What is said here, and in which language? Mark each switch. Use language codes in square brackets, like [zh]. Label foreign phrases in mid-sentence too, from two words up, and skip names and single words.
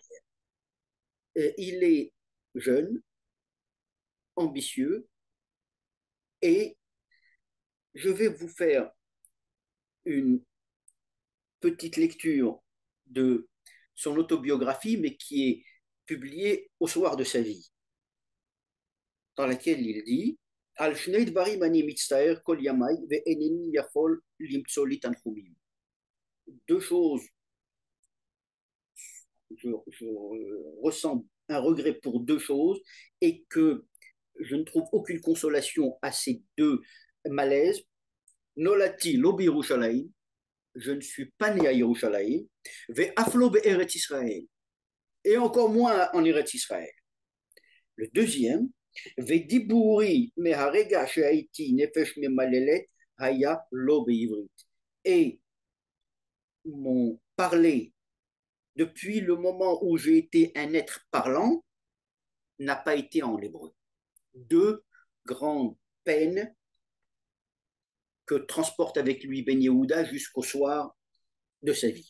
[fr] Il est jeune, ambitieux, et je vais vous faire une petite lecture de son autobiographie, mais qui est publiée au soir de sa vie, dans laquelle il dit [he] על שני דברים אני מצטער כל ימי ואינני יכול למצוא לי תנחומים. [fr] Deux choses, je ressens un regret pour deux choses, et que je ne trouve aucune consolation à ces deux malaises. [he] נולדתי לא ירושלים, [fr] je ne suis pas né à Yerushalayim, [he] ואפילו בארץ ישראל, [fr] et encore moins en Eretz Israël. Le deuxième, [he] ודבורי מהרגע שהייתי נפש ממללת היה לא בעברית, [fr] et mon parler depuis le moment où j'ai été un être parlant n'a pas été en hébreu. Deux grandes peines que transporte avec lui Ben Yehuda jusqu'au soir de sa vie.